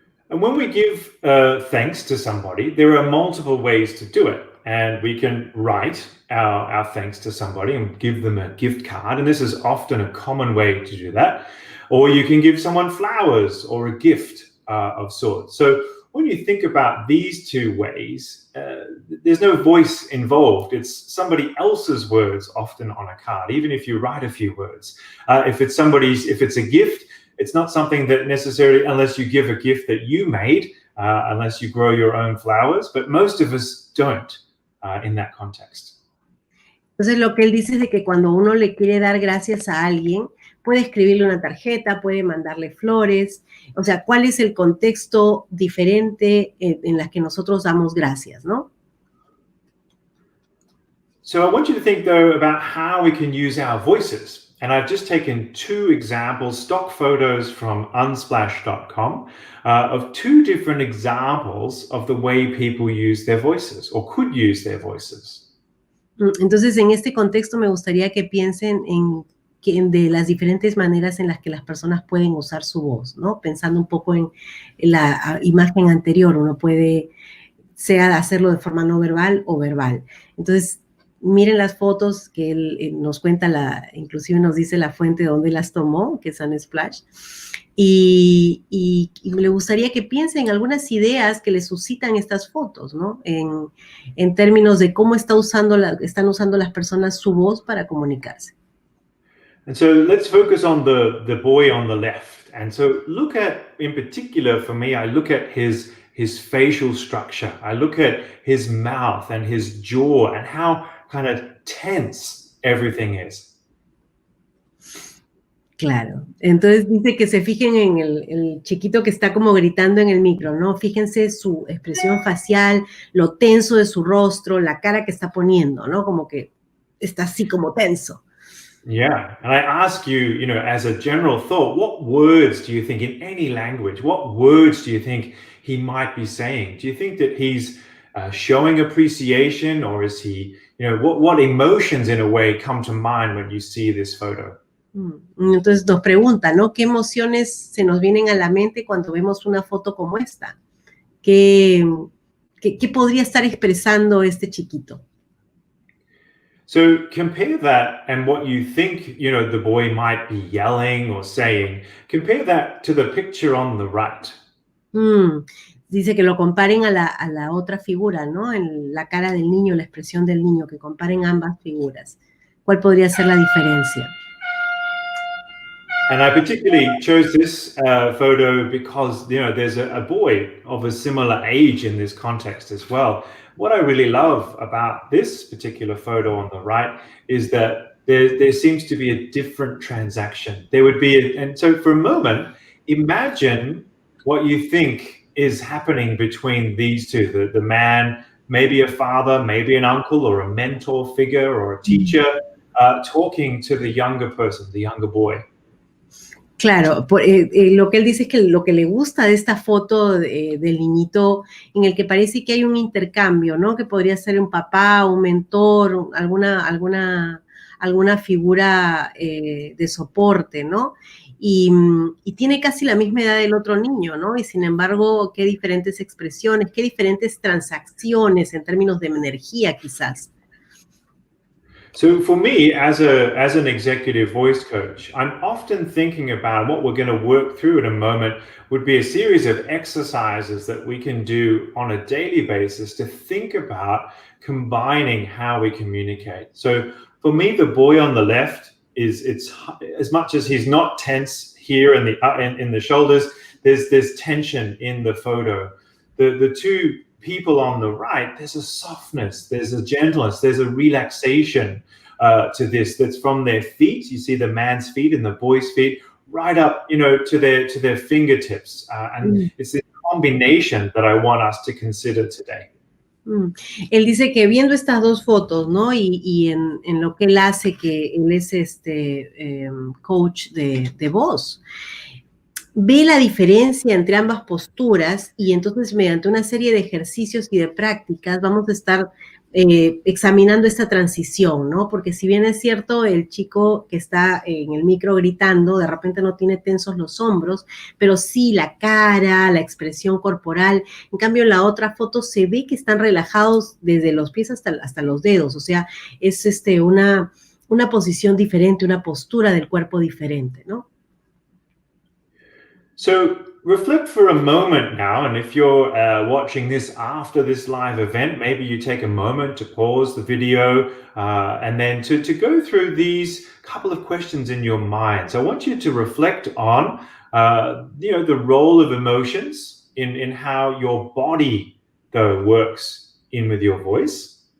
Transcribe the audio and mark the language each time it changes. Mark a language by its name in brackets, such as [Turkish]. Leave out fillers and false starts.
[English] And when we give thanks to somebody, there are multiple ways to do it. And we can write our thanks to somebody and give them a gift card. And this is often a common way to do that. Or you can give someone flowers or a gift of sorts. So when you think about these two ways, there's no voice involved. It's somebody else's words often on a card, even if you write a few words. If it's a gift, it's not something that necessarily, unless you give a gift that you made, unless you grow your own flowers, but most of us don't in that context. [Spanish] Entonces lo que él dice es de que cuando uno le quiere dar gracias a alguien, puede escribirle una tarjeta, puede mandarle flores, o sea, ¿cuál es el contexto diferente en las que nosotros damos gracias, no? [English] So I want you to think, though, about how we can use our voices. And I've just taken two examples, stock photos from unsplash.com, of two different examples of the way people use their voices or could use their voices. [Spanish] Entonces, en este contexto me gustaría que piensen de las diferentes maneras en las que las personas pueden usar su voz, ¿no? Pensando un poco en la imagen anterior, uno puede, sea hacerlo de forma no verbal o verbal. Entonces, miren las fotos que él nos cuenta, inclusive nos dice la fuente de donde las tomó, que es Unsplash, y le gustaría que piensen en algunas ideas que le suscitan estas fotos, ¿no? En términos de cómo están usando las personas su voz para comunicarse. [English] And so let's focus on the boy on the left. And so look at, in particular for me, I look at his facial structure. I look at his mouth and his jaw and how kind of tense everything is. [Spanish] Claro. Entonces dice que se fijen en el chiquito que está como gritando en el micro, ¿no? Fíjense su expresión facial, lo tenso de su rostro, la cara que está poniendo, ¿no? Como que está así como tenso. [English] Yeah, and I ask you, as a general thought, what words do you think in any language, what words do you think he might be saying? Do you think that he's showing appreciation, or is he, what emotions in a way come to mind when you see this photo? [Spanish] Entonces nos pregunta, ¿no? ¿Qué emociones se nos vienen a la mente cuando vemos una foto como esta? ¿Qué podría estar expresando este chiquito? [English] So compare that and what you think, the boy might be yelling or saying. Compare that to the picture on the right. [Spanish] Dice que lo comparen a la otra figura, ¿no? En la cara del niño, la expresión del niño, que comparen ambas figuras. ¿Cuál podría ser la diferencia? [English] And I particularly chose this photo because, there's a boy of a similar age in this context as well. What I really love about this particular photo on the right is that there seems to be a different transaction. There would be, and so for a moment, imagine what you think is happening between these two, the man, maybe a father, maybe an uncle or a mentor figure or a teacher, talking to the younger person, the younger boy. [Spanish] Claro, lo que él dice es que lo que le gusta de esta foto del niñito, en el que parece que hay un intercambio, ¿no? Que podría ser un papá, un mentor, alguna figura de soporte, ¿no? Y tiene casi la misma edad del otro niño, ¿no? Y sin embargo, qué diferentes expresiones, qué diferentes transacciones en términos de energía, quizás. [English] So for me, as an executive voice coach, I'm often thinking about what we're going to work through in a moment would be a series of exercises that we can do on a daily basis to think about combining how we communicate. So for me, the boy on the left it's as much as he's not tense here in the shoulders, there's tension in the photo. The two people on the right, there's a softness, there's a gentleness, there's a relaxation to this that's from their feet. You see the man's feet and the boy's feet right up, to their fingertips. And it's this combination that I want us to consider today. [Spanish] Él dice que viendo estas dos fotos, ¿no? Y en lo que él hace, que él es coach de voz, ve la diferencia entre ambas posturas y entonces mediante una serie de ejercicios y de prácticas vamos a estar examinando esta transición, ¿no? Porque si bien es cierto, el chico que está en el micro gritando, de repente no tiene tensos los hombros, pero sí la cara, la expresión corporal. En cambio, en la otra foto se ve que están relajados desde los pies hasta los dedos, o sea, es una posición diferente, una postura del cuerpo diferente, ¿no? [English] So reflect for a moment now, and if you're watching this after this live event, maybe you take a moment to pause the video and then to go through these couple of questions in your mind. So I want you to reflect on the role of emotions in how your body though works in with your voice.